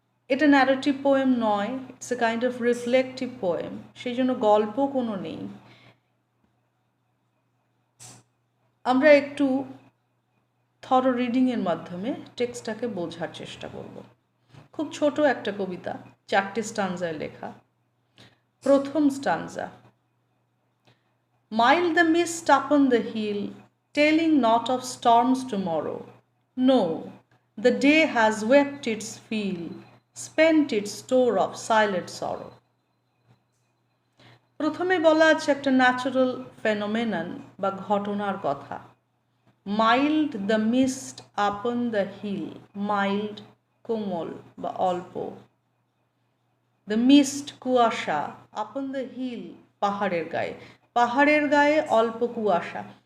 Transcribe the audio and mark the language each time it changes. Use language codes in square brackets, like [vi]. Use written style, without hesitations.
[bn] এটা narrative poem নয়, [en] it's a kind of reflective poem, [bn] সেই জন্য গল্প কোনো নেই। আমরা একটু থরো রিডিংয়ের মাধ্যমে টেক্সটটাকে বোঝার চেষ্টা করব। খুব ছোট একটা কবিতা, 4টে স্টানজায় লেখা। প্রথম stanza: [en] Mild the mist upon the hill, telling not of storms tomorrow. No, the day has wept its fill, spent its store of silent sorrow. [bn] প্রথমে বলা আছে একটা ন্যাচারাল ফেনোমেনন বা ঘটনার কথা। [en] mild the mist upon the hill, [bn] mild কোমল বা অল্প, [en] the mist [bn] কুয়াশা, [en] upon the hill [bn] পাহাড়ের গায়ে, পাহাড়ের গায়ে অল্প কুয়াশা।